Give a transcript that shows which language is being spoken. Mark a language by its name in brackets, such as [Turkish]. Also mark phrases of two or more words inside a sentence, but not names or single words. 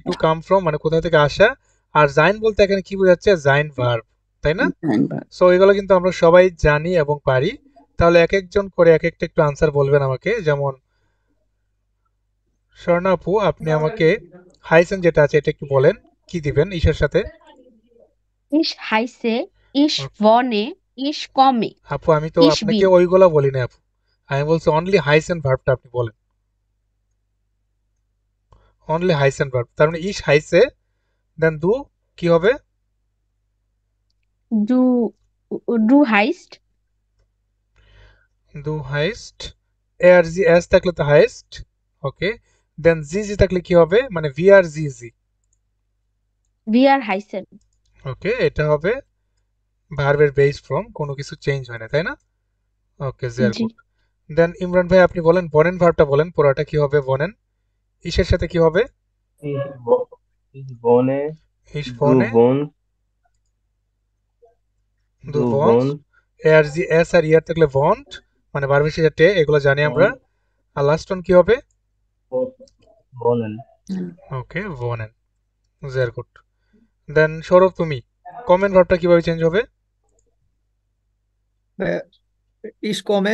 [English] to come from [Bangla] মানে কোথা থেকে আসা। আর জাইন বলতে এখানে কি বোঝাচ্ছে? জাইন ভার্ব, তাই না? ধন্যবাদ। সো এগুলো কিন্তু আমরা সবাই জানি এবং পারি। তাহলে এক একজন করে এক একটা একটু আনসার বলবেন আমাকে। যেমন স্বর্ণা আপু, আপনি আমাকে হাইসেন যেটা আছে এটা একটু বলেন, কি দিবেন ঈশার সাথে? [German] Ich heiße, ich [Bangla] ওকে [German] wohne, ich komme, [Bangla] আপু, আমি তো [German] ich [Bangla] আপনাকে [German] bin. [Bangla] ওইগুলা বলি না আপু, আমি বলছি অনলি হাইসেন ভার্বটা আপনি বলেন, অনলি হাইসেন ভার্ব। তার মানে [German] ich heiße, [Bangla] দেন দু কি হবে? Du, du heißt, [German] du heißt, [Bangla] এ আর [German] sie es [Bangla] থাকলে তো হাইস্ট। ওকে, দেন [German] sie Sie [Bangla] থাকলে কি হবে? মানে ভি আর [German] sie Sie. wir heißen. [Bangla] ওকে, এটা হবে ভার্বের বেস ফর্ম, কোনো কিছু চেঞ্জ হয় না তাই না? ওকে, জের জি গুড। দেন ইমরান ভাই আপনি বলেন বনেন ভার্বটা বলেন, পুরোটা কি হবে বনেন? ইসের সাথে কি হবে? [German] Ich wohne, ইস du বনে, wohnst, দু du বনস, wohnst, [Bangla] এ আর [German] sie es [Bangla] আর ইয়ার থাকলে বন্ট, মানে ভার্বের শেষে টে, এগুলো জানি আমরা। [German] wohnt, [Bangla] আর লাস্ট ওয়ান কি হবে? [German] wohnen. [Bangla] ওকে, বনেন, [German] sehr gut. [Bangla] দেন সৌরভ তুমি, কমেন্ট ভার্বটা কিভাবে চেঞ্জ হবে? [German] ich komme